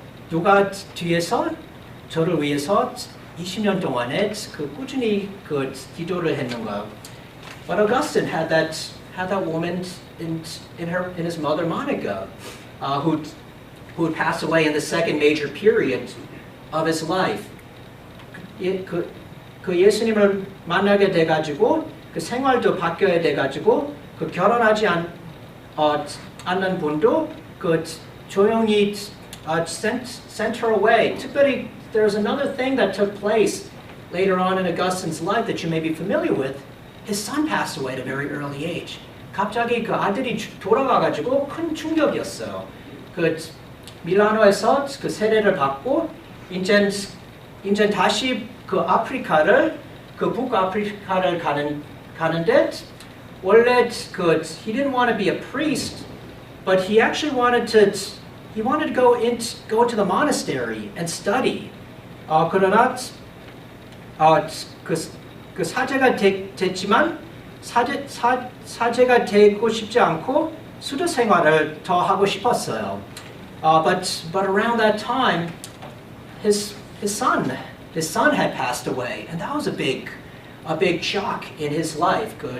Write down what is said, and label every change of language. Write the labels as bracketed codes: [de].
[ko] 누가 뒤에서 저를 위해서 20년 동안에 꾸준히 기도를 했는가. [en] But Augustine had that woman in his mother Monica, who had passed away in the second major period of his life. [ko] 그 예수님을 만나게 돼가지고 그 생활도 바뀌어야 돼가지고 그 결혼하지 않는 분도 그 조용히 [en] sent her away. 특별히 there's another thing that took place later on in Augustine's life that you may be familiar with. His son passed away at a very early age. [ko] 갑자기 그 아들이 돌아가가지고 큰 충격이었어요. 그 밀라노에서 그 세례를 받고 이제 다시 그 아프리카를 그 북아프리카를 가는데 원래 [en] he didn't want to be a priest, but he actually wanted to go into the monastery and study. [ko] 그러나 그 사제가 됐지만 사제가 되고 싶지 않고 수도 생활을 더 하고 싶었어요. [en] But around that time, his son had passed away, and that was a big shock in his life.